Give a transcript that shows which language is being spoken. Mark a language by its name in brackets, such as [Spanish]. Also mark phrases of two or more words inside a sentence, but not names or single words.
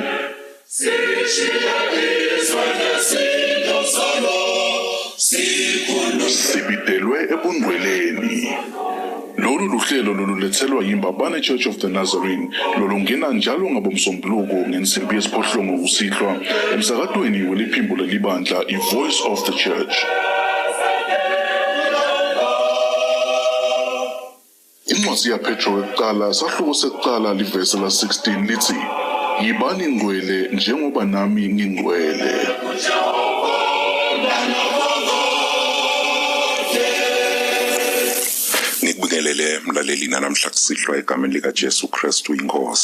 [Swati] Sibidelwe ebungcweleni. Lolu luhlelo lolulethelwa yiMbabane Church of the Nazarene lolungena njalo ngabomsombuluko ngensimbi yesiphohlongo kusihlwa emsakadweni weliphimbo lelibandla iVoice of the Church. Incwadi yaPetro yokuqala sahluko sekuqala livesi la-16 lithi, yibani ngcwele njengoba nami ngingcwele. Ngikubingelele mlaleli namhla kusihlwa egameni likaJesu Kristu inkosi.